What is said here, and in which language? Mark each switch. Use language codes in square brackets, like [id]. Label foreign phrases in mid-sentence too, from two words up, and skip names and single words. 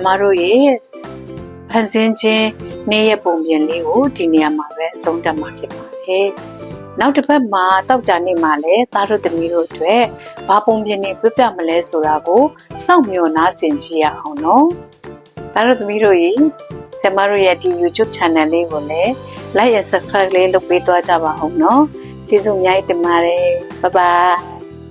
[my] တို့ရဲ့ဖန်ဆင်းခြင်းနေ့ရက်ပုံပြင်လေးကိုဒီနေရာမှာပဲအဆုံးသတ်မှာဖြစ်ပါတယ်။နောက်တစ်ပတ်မှာတောက်ကြနေ့မှာလည်းသားတို့သမီးတို့အတွက်ဘာပုံပြင်နေပြပြမလဲဆိုတာကိုစောင့်မျှော်နားဆင်ကြည့်ရအောင်နော်။သားတို့သမီးတို့ရေဆရာမတို့ရဲ့ဒီ YouTube channel လေးကိုလည်း [en] like and subscribe [my] လေးလုပ်ပေးသွားကြပါအောင်နော်။ကျေးဇူးအများကြီးတင်ပါတယ်။ [en] Bye bye